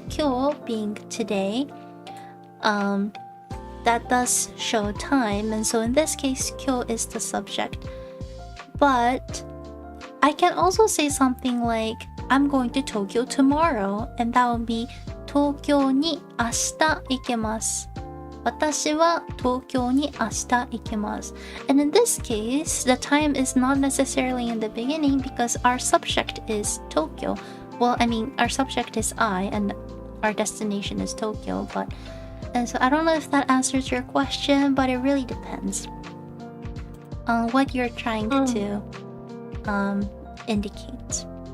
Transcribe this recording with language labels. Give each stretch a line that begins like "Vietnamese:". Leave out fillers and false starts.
English: 今日 being today. That does show time, and so in this case, 今日 is the subject. But I can also say something like, I'm going to Tokyo tomorrow, and that would be
Japanese: 東京に明日行けます. 私は東京に明日行けます.
English: And in this case, the time is not necessarily in the beginning because our subject is Tokyo. Well, I mean, our subject is I, and our destination is Tokyo, but... And so I don't know if that answers your question, but it really depends on what you're trying to indicate.